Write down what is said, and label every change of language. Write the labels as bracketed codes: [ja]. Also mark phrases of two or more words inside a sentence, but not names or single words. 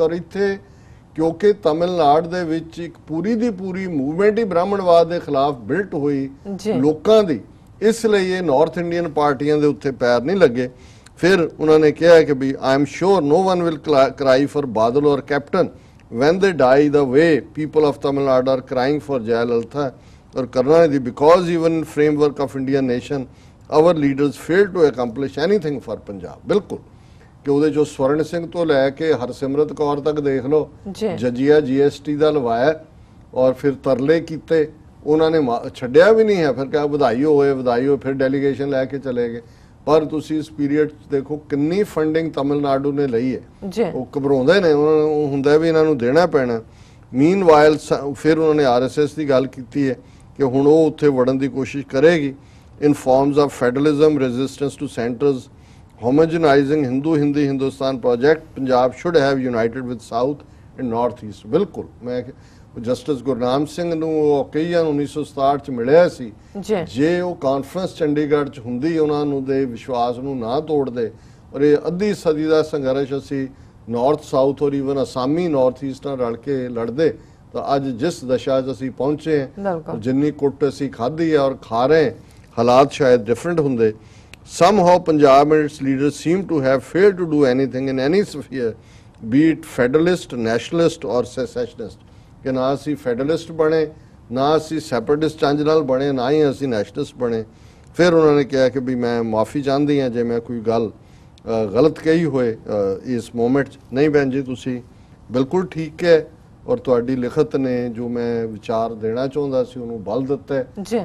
[pa] ਔਰ ਇੱਥੇ ਕਿਉਂਕਿ ਤਮਿਲਨਾਡੂ ਦੇ ਵਿੱਚ ਇੱਕ ਪੂਰੀ ਦੀ ਪੂਰੀ ਮੂਵਮੈਂਟ ਹੀ ਬ੍ਰਾਹਮਣਵਾਦ ਦੇ ਖਿਲਾਫ ਬਿਲਟ ਹੋਈ ਲੋਕਾਂ ਦੀ, ਇਸ ਲਈ ਇਹ [en] North Indian [pa] ਪਾਰਟੀਆਂ ਦੇ ਉੱਤੇ ਪੈਰ ਨਹੀਂ ਲੱਗੇ। ਫਿਰ ਉਹਨਾਂ ਨੇ ਕਿਹਾ ਕਿ [en] we I am sure no one will cry for ਬਾਦਲ ਔਰ ਕੈਪਟਨ when they die the way people of Tamil Nadu are crying for Jayalalitha or Karunanidhi, because even in framework of Indian nation our leaders failed to accomplish anything for Punjab। [pa] ਬਿਲਕੁਲ ਕਿ ਉਹਦੇ ਜੋ ਸਵਰਨ ਸਿੰਘ ਤੋਂ ਲੈ ਕੇ ਹਰਸਿਮਰਤ ਕੌਰ ਤੱਕ ਦੇਖ ਲਓ, ਜਜੀਆ GST ਦਾ ਲਵਾਇਆ ਔਰ ਫਿਰ ਤਰਲੇ ਕੀਤੇ, ਉਹਨਾਂ ਨੇ ਛੱਡਿਆ ਵੀ ਨਹੀਂ ਹੈ। ਫਿਰ ਕਿਹਾ ਵਧਾਈ ਹੋਏ, ਫਿਰ ਡੈਲੀਗੇਸ਼ਨ ਲੈ ਕੇ ਚਲੇ ਗਏ। ਪਰ ਤੁਸੀਂ ਇਸ ਪੀਰੀਅਡ 'ਚ ਦੇਖੋ ਕਿੰਨੀ ਫੰਡਿੰਗ ਤਮਿਲਨਾਡੂ ਨੇ ਲਈ ਹੈ। ਉਹ ਘਬਰਾਉਂਦੇ ਨੇ, ਉਹਨਾਂ ਨੂੰ ਹੁੰਦਾ ਵੀ ਇਹਨਾਂ ਨੂੰ ਦੇਣਾ ਪੈਣਾ। ਮੀਨਵਾਈਲ ਫਿਰ ਉਹਨਾਂ ਨੇ RSS ਦੀ ਗੱਲ ਕੀਤੀ ਹੈ ਕਿ ਹੁਣ ਉਹ ਉੱਥੇ ਵੜਨ ਦੀ ਕੋਸ਼ਿਸ਼ ਕਰੇਗੀ [en] in forms of federalism, resistance to centres, homogenizing Hindi Hindustan project. Punjab should have united with South and North East। [pa] ਬਿਲਕੁਲ ਮੈਂ ਜਸਟਿਸ ਗੁਰਨਾਮ ਸਿੰਘ ਨੂੰ ਕਈਆਂ 1967 ਚ ਮਿਲਿਆ ਸੀ, ਜੇ ਉਹ ਕਾਨਫਰੰਸ ਚੰਡੀਗੜ੍ਹ ਚ ਹੁੰਦੀ, ਉਹਨਾਂ ਨੂੰ ਦੇ ਵਿਸ਼ਵਾਸ ਨੂੰ ਨਾ ਤੋੜਦੇ ਔਰ ਇਹ ਅੱਧੀ ਸਦੀ ਦਾ ਸੰਘਰਸ਼ ਅਸੀਂ ਨਾਰਥ ਸਾਊਥ ਔਰ ਈਵਨ ਅਸਾਮੀ ਨਾਰਥ ਈਸਟ ਨਾਲ ਰਲ ਕੇ ਲੜਦੇ, ਤਾਂ ਅੱਜ ਜਿਸ ਦਸ਼ਾ 'ਚ ਅਸੀਂ ਪਹੁੰਚੇ ਹਾਂ, ਜਿੰਨੀ ਕੁੱਟ ਅਸੀਂ ਖਾਧੀ ਹੈ ਔਰ ਖਾ ਰਹੇ, ਹਾਲਾਤ ਸ਼ਾਇਦ ਡਿਫਰੈਂਟ ਹੁੰਦੇ। [en] Somehow Punjab and its leaders seem to have failed to do anything in any sphere, be it federalist, nationalist or secessionist। [pa] ਕਿ ਨਾ ਅਸੀਂ ਫੈਡਰਲਿਸਟ ਬਣੇ, ਨਾ ਅਸੀਂ ਸੈਪਰੇਟਿਸਟ ਚੰਜ ਨਾਲ ਬਣੇ, ਨਾ ਹੀ ਅਸੀਂ ਨੈਸ਼ਨਲਿਸਟ ਬਣੇ। ਫਿਰ ਉਹਨਾਂ ਨੇ ਕਿਹਾ ਕਿ ਵੀ ਮੈਂ ਮਾਫੀ ਚਾਹੁੰਦੀ ਹਾਂ ਜੇ ਮੈਂ ਕੋਈ ਗੱਲ ਗਲਤ ਕਹੀ ਹੋਏ ਇਸ ਮੂਮੈਂਟ 'ਚ। ਨਹੀਂ ਭੈਣ ਜੀ, ਤੁਸੀਂ ਬਿਲਕੁਲ ਠੀਕ ਹੈ ਔਰ ਤੁਹਾਡੀ ਲਿਖਤ ਨੇ ਜੋ ਮੈਂ ਵਿਚਾਰ ਦੇਣਾ ਚਾਹੁੰਦਾ ਸੀ ਉਹਨੂੰ ਬਲ ਦਿੱਤਾ ਹੈ।